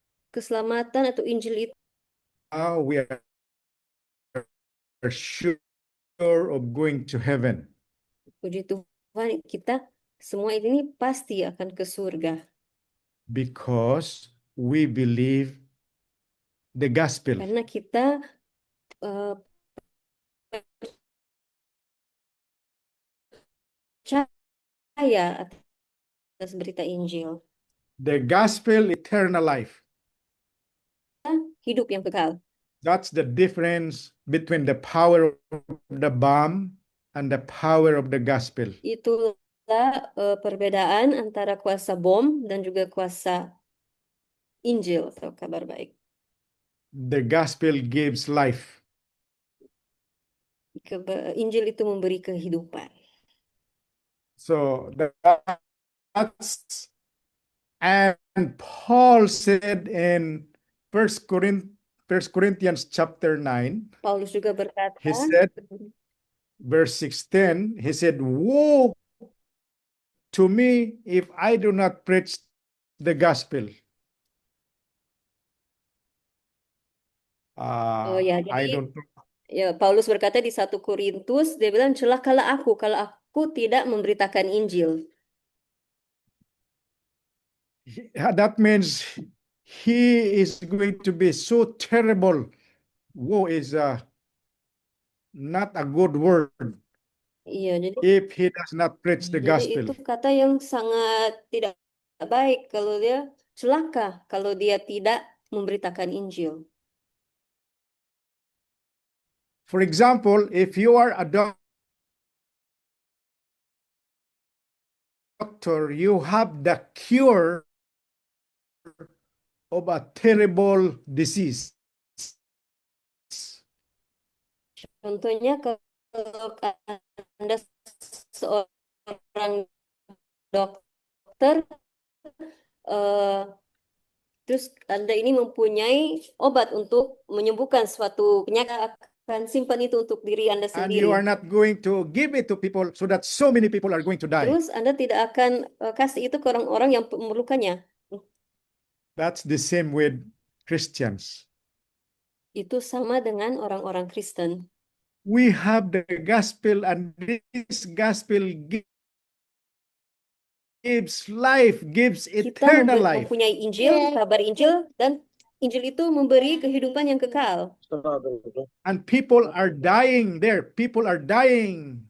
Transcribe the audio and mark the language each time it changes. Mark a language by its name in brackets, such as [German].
[Indonesian] Keselamatan atau Injil itu. [English] We are sure of going to heaven. [Indonesian] Puji Tuhan, kita semua ini pasti akan ke surga. [English] Because we believe the gospel. [Indonesian] Karena kita percaya atas berita Injil, [English] The gospel, eternal life. [Indonesian] hidup yang kekal. [English] That's the difference between the power of the bomb and the power of the gospel. [Indonesian] Itulah perbedaan antara kuasa bom dan juga kuasa Injil atau kabar baik. [English] The gospel gives life. [Indonesian] Injil itu memberi kehidupan. [English] So that's, and Paul said in First Corinthians chapter 9, [Indonesian] Paulus juga berkata, [English] he said, verse 16, he said, "Woe to me if I do not preach the gospel." [Indonesian] oh ya, [English] I [Indonesian] jadi [English] don't know. [Indonesian] ya Paulus berkata di 1 Korintus, dia bilang celakalah aku kalau aku tidak memberitakan Injil. [English] That means he is going to be so terrible. Woe is not a good word [Indonesian] Iya, jadi [English] if he does not preach the [Indonesian] jadi [English] gospel. [Indonesian] itu kata yang sangat tidak baik kalau dia celaka kalau dia tidak memberitakan Injil. [English] For example, if you are a doctor, you have the cure of a terrible disease. [Indonesian] Contohnya kalau Anda seorang dokter, terus Anda ini mempunyai obat untuk menyembuhkan suatu penyakit, akan simpan itu untuk diri Anda [English] And you are [Indonesian] sendiri. [English] not going to give it to people so that so many people are going to die. [Indonesian] Terus Anda tidak akan kasih itu ke orang-orang yang memerlukannya. [English] That's the same with Christians. [Indonesian] Itu sama dengan orang-orang Kristen. [English] We have the gospel, and this gospel gives life, gives [Indonesian] Kita [English] eternal life. [Indonesian] mempunyai Injil, kabar Injil, dan Injil itu memberi kehidupan yang kekal. [English] And people are dying there. People are dying.